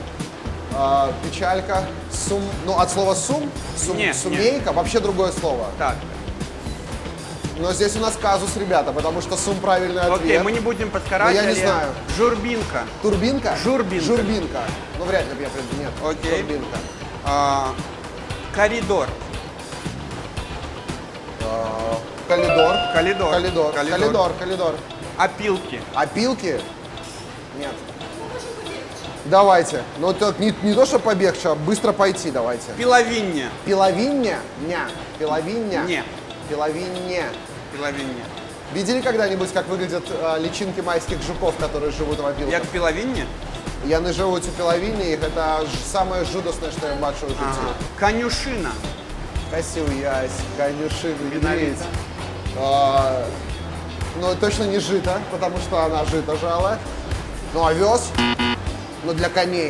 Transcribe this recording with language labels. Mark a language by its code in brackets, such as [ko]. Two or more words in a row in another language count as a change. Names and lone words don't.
[ru] Печалька, ну от слова сумейка, вообще другое слово. Так, Но здесь у нас казус, ребята, потому что сум правильный ответ. окей, мы не будем подскарать. Но я не знаю. Журбинка. Турбинка? Журбинка. Журбинка. Ну вряд ли я приду. Нет. Окей. Турбинка. Коридор. [be] Калидор. Калидор. Калидор. Калидор. Калидор. Калидор. [ru] Опилки. Опилки? Нет. Давайте. Ну так не то, что побег, а быстро пойти давайте. [be] Пиловиння. Пиловиння? Ня. Пиловиння? Не. Пиловиння. Пиловиння. [ru] Видели когда-нибудь, как выглядят личинки майских жуков, которые живут в опилках? [be] Як пиловиння? [ru] Яны живут у пиловинні, их это самое жудасное, что я [be] бачу в житті. [ru] Ага. Конюшина. [be] Косил ясь, конюшины, [ru] Виновица. медведь. Ну, точно не жито, потому что она жито жала. Ну, овес, ну, для коней.